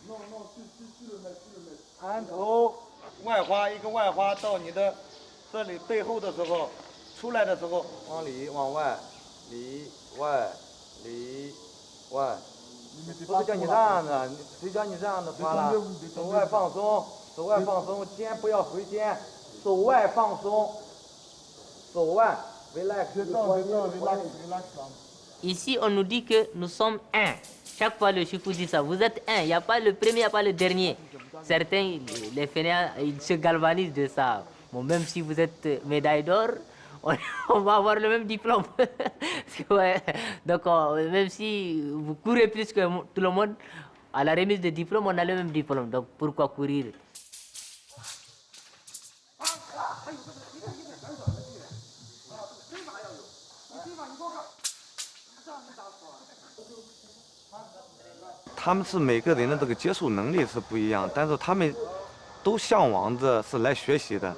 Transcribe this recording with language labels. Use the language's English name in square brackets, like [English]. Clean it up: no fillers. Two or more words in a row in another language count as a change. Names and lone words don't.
[Chinese] 按头外滑一个外滑到你的这里背后的时候，出来的时候往里往外，里外里外。不是叫你这样的，谁叫你这样的滑了？手外放松，手外放松，肩不要回肩，手外放松，手外 relax。 [French] Ici, on nous dit que nous sommes un. Chaque fois, le chifou dit ça. Vous êtes un. Il n'y a pas le premier, il n'y a pas le dernier. Certains, les fainéants, ils se galvanisent de ça. Bon, même si vous êtes médaille d'or, on va avoir le même diplôme. Ouais. Donc, même si vous courez plus que tout le monde, à la remise de diplôme, on a le même diplôme. Donc, pourquoi courir? [Chinese] 他们是每个人的这个接受能力是不一样，但是他们都向往着是来学习的。